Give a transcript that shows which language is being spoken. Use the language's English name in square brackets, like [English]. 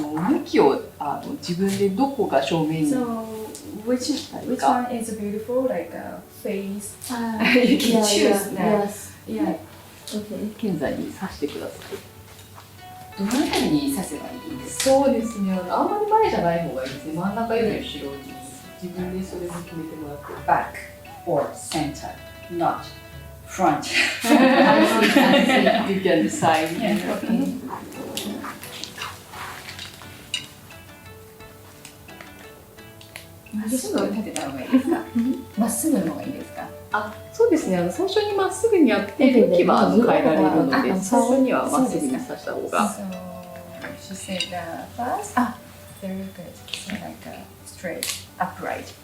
[Japanese] 向きを自分でどこが正面に [English] So which one is beautiful? Like face. You can choose that. Yes. Yeah. Okay. [Japanese] 現在に刺してください。どの辺りに刺せばいいですか？そうですね。あんまり前じゃない方がいいですね。真ん中より後ろに自分でそれも決めてもらって。 [English] Back or center, not front. You can decide. Okay. [Japanese] まっすぐ立てた方がいいですか？まっすぐの方がいいですか？あ、そうですね。最初にまっすぐにやって向きは変えられるので、最初にはまっすぐに刺した方が。 [English] So she said first. Very good. So like straight, upright.